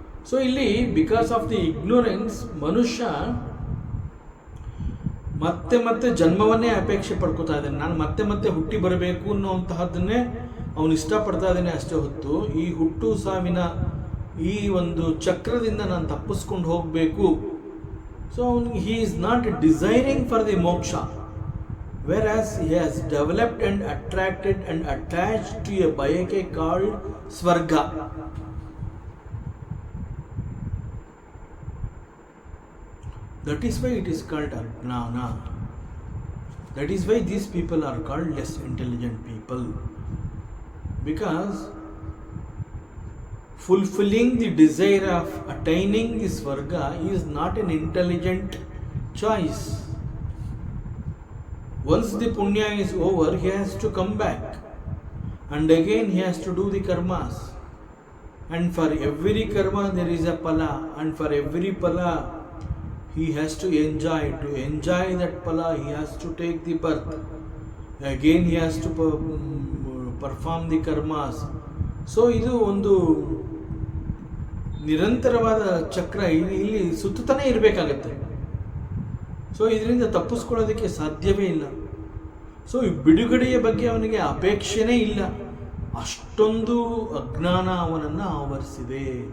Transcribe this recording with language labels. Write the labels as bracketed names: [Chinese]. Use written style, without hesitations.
[Kannada] So ಇಲ್ಲಿ [English] because of the ignorance [Kannada] ಮನುಷ್ಯ ಮತ್ತೆ ಮತ್ತೆ ಜನ್ಮವನ್ನೇ ಅಪೇಕ್ಷೆ ಪಡ್ಕೋತಾ ಇದ್ದಾನೆ. ನಾನು ಮತ್ತೆ ಮತ್ತೆ ಹುಟ್ಟಿ ಬರಬೇಕು ಅನ್ನುವಂತಹದ್ದನ್ನೇ ಅವನು ಇಷ್ಟಪಡ್ತಾ ಇದ್ದಾನೆ ಅಷ್ಟೇ ಹೊತ್ತು ಈ ಹುಟ್ಟು ಸಾವಿನ ಈ ಒಂದು ಚಕ್ರದಿಂದ ನಾನು ತಪ್ಪಿಸ್ಕೊಂಡು ಹೋಗಬೇಕು. [English] So he is not desiring for the moksha, whereas he has developed and attracted and attached to a bayake called swarga. That is why it is called ajnana. That is why these people are called less intelligent people, because fulfilling the desire of attaining the swarga is not an intelligent choice. Once the punya is over, he has to come back and again he has to do the karmas, and for every karma there is a pala, and for every pala he has to enjoy that pala he has to take the birth, again he has to perform the karmas. [Kannada] So ಇದು ಒಂದು ನಿರಂತರವಾದ ಚಕ್ರ ಇಲ್ಲಿ ಸುತ್ತತಾನೆ ಇರಬೇಕಾಗತ್ತೆ. So ಇದರಿಂದ ತಪ್ಪಿಸ್ಕೊಳ್ಳೋದಕ್ಕೆ ಸಾಧ್ಯವೇ ಇಲ್ಲ. So ಈ ಬಿಡುಗಡೆಯ ಬಗ್ಗೆ ಅವನಿಗೆ ಅಪೇಕ್ಷೆನೇ ಇಲ್ಲ, ಅಷ್ಟೊಂದು ಅಜ್ಞಾನ ಅವನನ್ನು ಆವರಿಸಿದೆ.